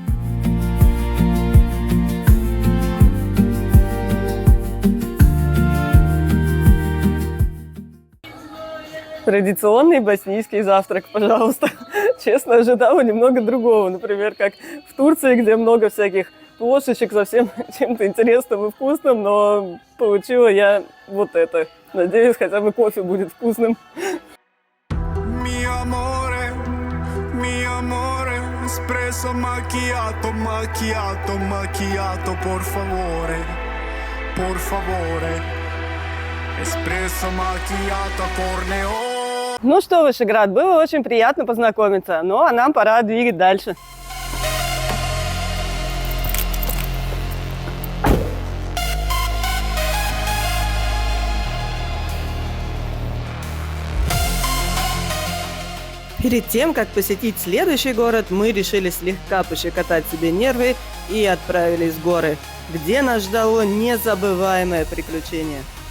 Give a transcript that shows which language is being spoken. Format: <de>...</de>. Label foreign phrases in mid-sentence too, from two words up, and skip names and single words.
<ru>Традиционный боснийский завтрак, пожалуйста. Честно, ожидала немного другого. Например, как в Турции, где много всяких плошечек со всем чем-то интересным и вкусным, но получила я вот это. Надеюсь, хотя бы кофе будет вкусным.</ru> <it>Mi amore, espresso macchiato, macchiato, macchiato, por favore, por favore, espresso macchiato, corneo.</it> <ru>Ну что, Вышеград, было очень приятно познакомиться, ну а нам пора двигать дальше. Перед тем, как посетить следующий город, мы решили слегка пощекотать себе нервы и отправились в горы, где нас ждало незабываемое приключение.</ru>